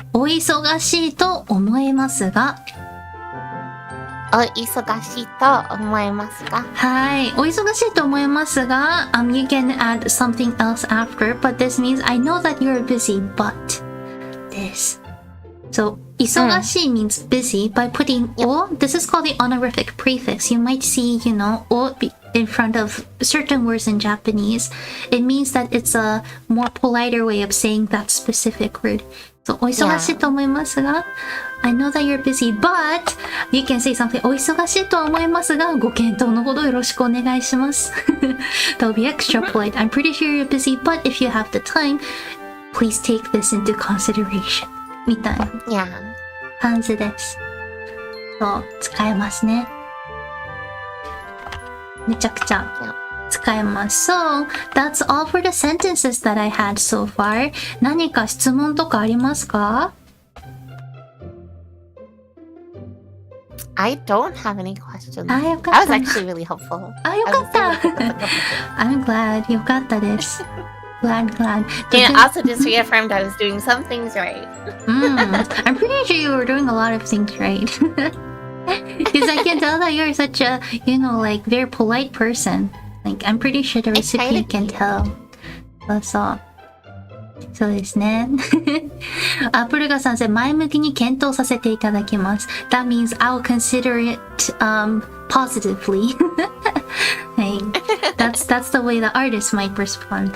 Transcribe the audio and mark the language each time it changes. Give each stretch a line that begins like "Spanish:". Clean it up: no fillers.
Japanese: お忙しいと思いますが。お忙しいと思いますが。はい。お忙しいと思いますが、
English: you can add something else after, but this means I know that you're busy, but です。 So, 忙しい means busy by putting o. This is called the honorific prefix. You might see, o in front of certain words in Japanese. It means that it's a more politer way of saying that specific word. So,
Japanese: お忙しいと思いますが、
English: I know that you're busy, but you can say something.
Japanese: お忙しいと思いますが、ご検討のほどよろしくお願いします。
English: That'll be extra polite. I'm pretty sure you're busy, but if you have the time, please take this into consideration.
Japanese: みたいな感じです。そう、使えますね。めちゃくちゃ使えます。
English: So, that's all for the sentences that I had so far.
Japanese: 何か質問とかありますか？
English: I don't have any questions.
Japanese: よかった。
English: That was actually really helpful.
Japanese: よかった。
English: I'm glad.
Japanese: よかったです。
English: Glad. And also just reaffirmed I was doing some things right. I'm pretty sure you were doing a lot of things right. Because I can tell that you're such a, like, very polite person. Like, I'm pretty sure the recipient can tell.
Japanese: そうですね。プルガさん、前向きに検討させていただきます。
English: That means I'll consider it positively. Hey, that's the way the artist might respond.